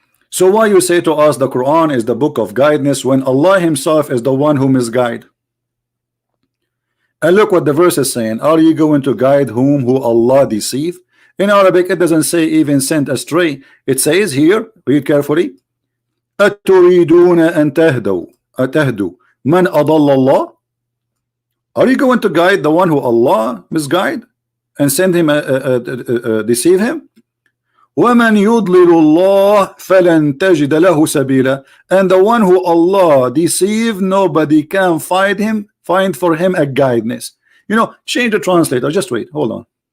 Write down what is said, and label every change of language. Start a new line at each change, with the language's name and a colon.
English: So why you say to us the Quran is the book of guidance when Allah himself is the one who misguide? And look what the verse is saying. Are you going to guide whom who Allah deceive? In Arabic it doesn't say even sent astray. It says here, read carefully,
Arabic: أَتُرِيدُونَ أَن تَهْدُوا مَنْ أَضَلَّ اللَّهِ.
English: Are you going to guide the one who Allah misguide and send him deceive him?
Arabic: وَمَنْ يُضْلِلُ اللَّهِ فَلَنْ تَجِدَ لَهُ سَبِيلًا.
English: And the one who Allah deceive, nobody can find for him a guidance. Change the translator. Just wait, hold on.